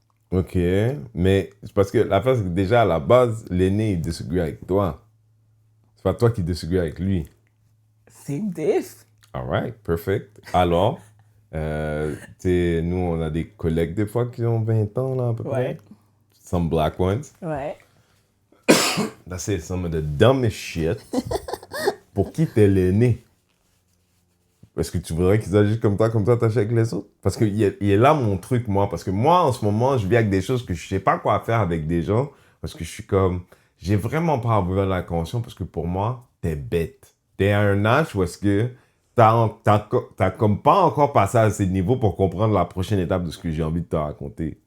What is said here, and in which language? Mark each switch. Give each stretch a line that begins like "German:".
French: Ok, mais c'est parce que la face, c'est que déjà à la base, l'aîné, il disagree avec toi. C'est pas toi qui disagree avec lui. C'est diff.
English: Alright, perfect.
French: Alors, nous, on a des collègues des fois qui ont 20 ans, là, à peu près. Ouais.
English: Some black ones.
French: Ouais.
English: That's it, some of the dumbest shit.
French: Pour qui t'es l'aîné? Est-ce que tu voudrais qu'ils agissent comme ça, t'achètes avec les autres? Parce qu'il est là mon truc, moi. Parce que moi, en ce moment, je vis avec des choses que je sais pas quoi faire avec des gens. Parce que je suis comme... J'ai vraiment pas envie de la conscience parce que pour moi, t'es bête. T'es à un âge où est-ce que t'as comme pas encore passé à ces niveaux pour comprendre la prochaine étape de ce que j'ai envie de te raconter.